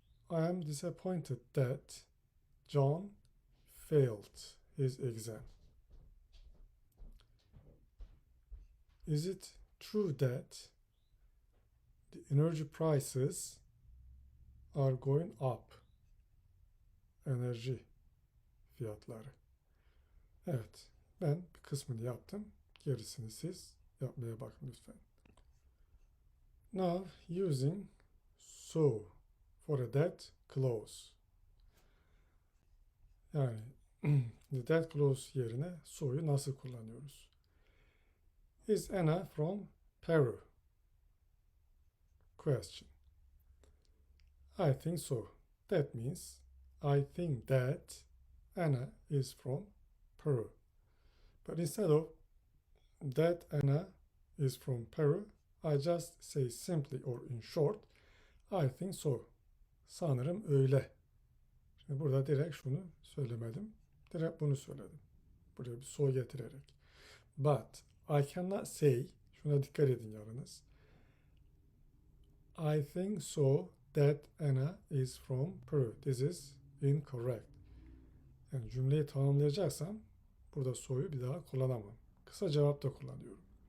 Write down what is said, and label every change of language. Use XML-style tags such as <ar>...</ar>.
<en>I am disappointed that John failed his exam. Is it true that the energy prices are going up?</en> <tr>Enerji fiyatları. Evet, ben bir kısmını yaptım. Gerisini siz yapmaya bakın lütfen.</tr> <en>Now, using so for a dead clause.</en> <tr>Yani the dead clause yerine so'yu nasıl kullanıyoruz?</tr> <en>Is Anna from Peru? Question. I think so. That means I think that Anna is from Peru. But instead of that Anna is from Peru, I just say simply or in short, I think so.</en> <tr>Sanırım öyle. Şimdi burada direkt şunu söylemedim. Direkt bunu söyledim. Buraya bir so getirerek.</tr> <en>But I cannot say,</en> <tr>şuna dikkat edin yalnız.</tr> <en>I think so that Anna is from Peru. This is incorrect.</en> <tr>Yani cümleyi tamamlayacaksam burada so'yu bir daha kullanamam. Kısa cevap da kullanıyorum.</tr>